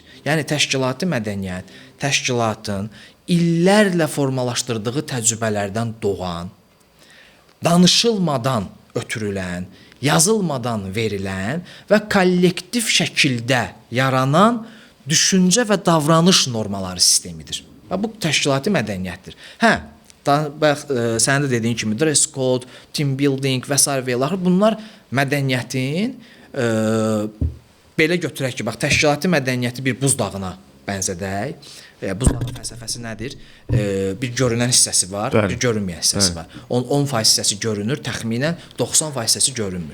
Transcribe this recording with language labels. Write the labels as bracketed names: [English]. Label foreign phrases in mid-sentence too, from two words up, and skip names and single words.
[Azerbaijani] Yəni, təşkilati mədəniyyət, təşkilatın illərlə formalaşdırdığı təcrübələrdən doğan, danışılmadan ötürülən, yazılmadan verilən və kollektiv şəkildə yaranan düşüncə və davranış normaları sistemidir. Bu təşkilati mədəniyyətdir. Bax, sənin də dediyin kimi [English] dress code, team building [Azerbaijani] və s. və ilaxır. Bunlar mədəniyyətin, belə götürək ki, bax, təşkilati mədəniyyəti bir buzdağına bənzədək. Buzdağı fəlsəfəsi nədir? Bir görünən hissəsi var, bir görünməyən hissəsi var. 10% hissəsi görünür, təxminən 90% hissəsi görünmür.